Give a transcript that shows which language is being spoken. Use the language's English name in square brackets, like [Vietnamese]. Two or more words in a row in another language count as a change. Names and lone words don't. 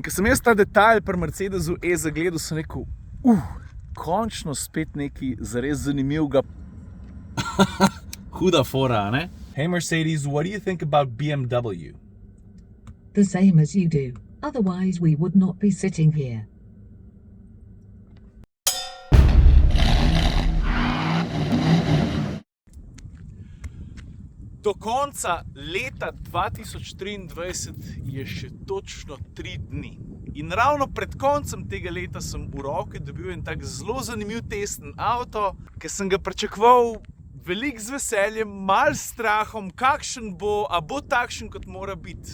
[Slovenian] ko sem jaz ta detajl pri Mercedesu zagledal, sem rekel, končno spet nekaj zares zanimivega. Huda fora, ne? Hey Mercedes, [English] what do you think about BMW? The same as you do. Otherwise we would not be sitting here. [Slovenian] Do konca leta 2023 je še točno 3 dni. In ravno pred koncem tega leta sem v roke dobil en tak zelo zanimiv testen avto, ki sem ga pričakoval veliko z veseljem, malo s strahom, kakšen bo, a bo takšen, kot mora biti.